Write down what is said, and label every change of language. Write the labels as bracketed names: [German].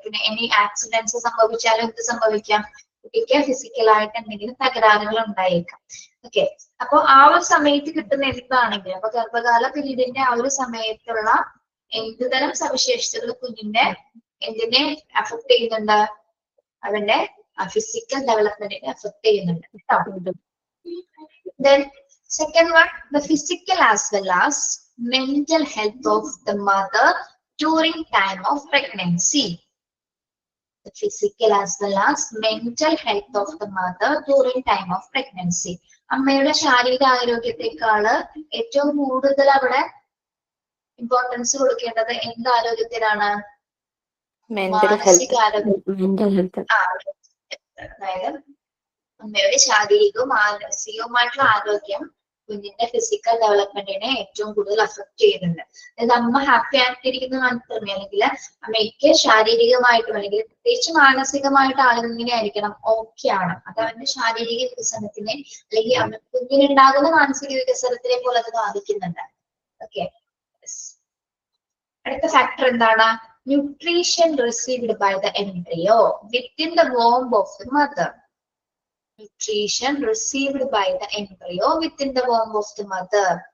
[Malayalam] പിന്നെ any accidents സംഭവിച്ചാലും എന്ത് സംഭവിക്കാം? കുട്ടിക്ക് ഫിസിക്കലായിട്ട് എന്തെങ്കിലും തകരാറുകൾ ഉണ്ടായേക്കാം. ഓക്കെ, അപ്പൊ ആ ഒരു സമയത്ത് കിട്ടുന്ന എന്താണെങ്കിലും അപ്പൊ ഗർഭകാല പീരീഡിന്റെ ആ ഒരു സമയത്തുള്ള എന്തുതരം സവിശേഷതകൾ കുഞ്ഞിന്റെ എന്തിനെ അഫക്ട് ചെയ്യുന്നുണ്ട്? അവന്റെ ഫിസിക്കൽ ഡെവലപ്മെന്റിനെ അഫക്ട് ചെയ്യുന്നുണ്ട് കേട്ടോ. [English] Then second one, the physical as well as mental health of the mother during time of pregnancy. The physical as well as mental health of the mother during time of pregnancy. [Malayalam] അമ്മയുടെ ശാരീരിക ആരോഗ്യത്തെക്കാള് ഏറ്റവും കൂടുതൽ അവിടെ importance കൊടുക്കേണ്ടത് എന്ത് ആരോഗ്യത്തിനാണ്? മാനസികാരോഗ്യം. അതായത് അമ്മയുടെ ശാരീരികവും മാനസികവുമായിട്ടുള്ള ആരോഗ്യം കുഞ്ഞിന്റെ ഫിസിക്കൽ ഡെവലപ്മെന്റിനെ ഏറ്റവും കൂടുതൽ അഫക്ട് ചെയ്യുന്നുണ്ട്. അതായത് അമ്മ ഹാപ്പി ആയിട്ടിരിക്കുന്ന മാത്രമേ, അല്ലെങ്കിൽ അമ്മയ്ക്ക് ശാരീരികമായിട്ടും അല്ലെങ്കിൽ പ്രത്യേകിച്ച് മാനസികമായിട്ട് ആളിങ്ങനെ ആയിരിക്കണം, ഓക്കെ ആണ്. അത് അവന്റെ ശാരീരിക വികസനത്തിനെ അല്ലെങ്കിൽ കുഞ്ഞിനുണ്ടാകുന്ന മാനസിക വികസനത്തിനെ പോലെ അത് ബാധിക്കുന്നുണ്ട്. ഓക്കെ, അടുത്ത ഫാക്ടർ എന്താണ്? [English] Nutrition received by the embryo within the womb of the mother. Nutrition received by the embryo within the womb of the mother.